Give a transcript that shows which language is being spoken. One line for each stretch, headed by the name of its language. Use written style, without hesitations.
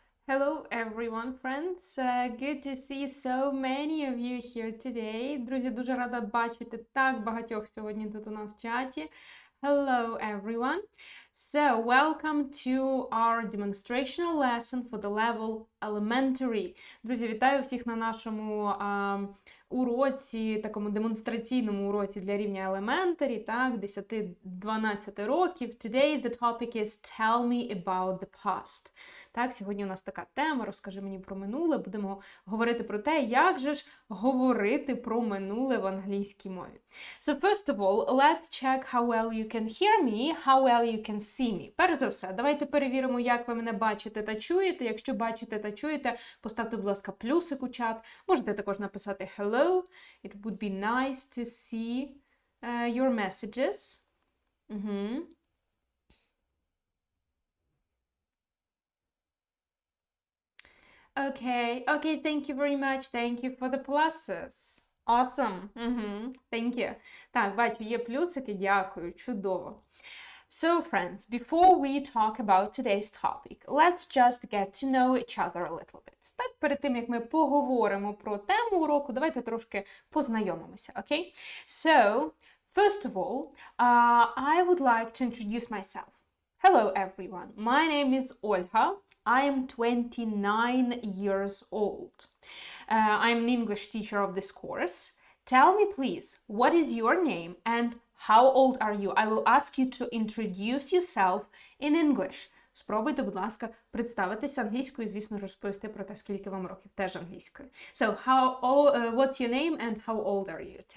English: Hello everyone, friends. Good to see so many of you here today.
Ukrainian: Друзі, дуже рада бачити так багатьох сьогодні тут у нас в чаті.
English: Hello everyone. So, welcome to our demonstrational lesson for the level elementary.
Ukrainian: Друзі, вітаю всіх на нашому уроці, такому демонстраційному уроці для рівня elementary, так, 10-12 років.
English: Today the topic is Tell me about the past.
Ukrainian: Так, сьогодні у нас така тема «Розкажи мені про минуле». Будемо говорити про те, як же ж говорити про минуле в англійській мові.
English: So, first of all, let's check how well you can hear me, how well you can see me.
Ukrainian: Перш за все, давайте перевіримо, як ви мене бачите та чуєте. Якщо бачите та чуєте, поставте, будь ласка, плюсик у чат. Можете також написати hello.
English: It would be nice to see your messages. Okay, thank you very much. Thank you for the pluses. Awesome. Thank you.
Ukrainian: Так, бачу, є плюсики, дякую, чудово.
English: So, friends, before we talk about today's topic, let's just get to know each other a little bit.
Ukrainian: Так, перед тим, як ми поговоримо про тему уроку, давайте трошки познайомимося, окей?
English: So, first of all, I would like to introduce myself. Hello, everyone. My name is Olga. I am 29 years old. I'm an English teacher of this course. Tell me, please, what is your name and how old are you? I will ask you to introduce yourself in English.
Ukrainian: Спробуйте, будь ласка, представитися англійською, звісно, розповісти про те, скільки вам років, теж англійською.
English: So, what's your name and how old are you?